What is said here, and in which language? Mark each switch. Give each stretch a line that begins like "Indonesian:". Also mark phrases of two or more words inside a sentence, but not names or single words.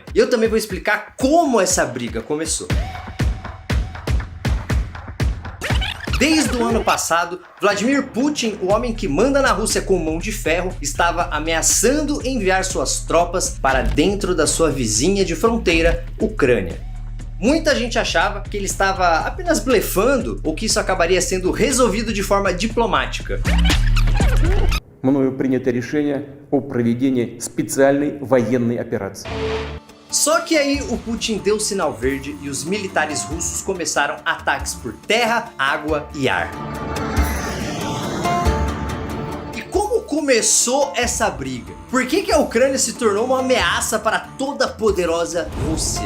Portuguese: E eu também vou explicar como essa briga começou. Desde o ano passado, Vladimir Putin, o homem que manda na Rússia com mão de ferro, estava ameaçando enviar suas tropas para dentro da sua vizinha de fronteira, Ucrânia. Muita gente achava que ele estava apenas blefando ou que isso acabaria sendo resolvido de forma diplomática.
Russian: Мною принято решение о проведении специальной военной операции.
Portuguese: Só que aí o Putin deu sinal verde e os militares russos começaram ataques por terra, água e ar. E como começou essa briga? Por que a Ucrânia se tornou uma ameaça para toda a poderosa Rússia?